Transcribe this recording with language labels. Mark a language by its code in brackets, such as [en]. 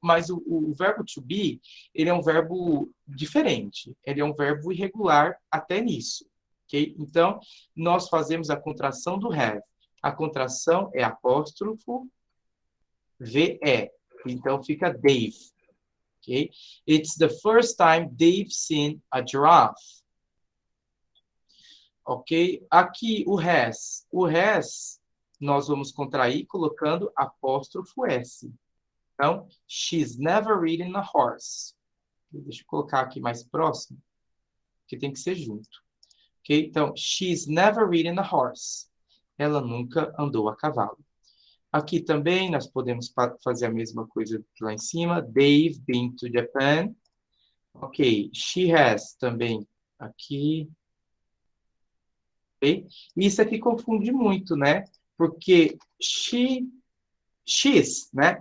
[pt] Mas o verbo to be, ele é um verbo diferente. Ele é um verbo irregular até nisso. Ok? Então, nós fazemos a contração do have. A contração é apóstrofo VE. Então, fica Dave. Ok? [en] It's the first time Dave's seen a giraffe. [pt] Ok? Aqui o has. O has, nós vamos contrair colocando apóstrofo S. [en] Então, she's never ridden a horse. [pt] Deixa eu colocar aqui mais próximo, que tem que ser junto. Ok? [en] Então, she's never ridden a horse. [pt] Ela nunca andou a cavalo. Aqui também nós podemos fazer a mesma coisa lá em cima. [en] They've been to Japan. Ok. She has também aqui. Okay? [pt] Isso aqui confunde muito, né? Porque she's, né?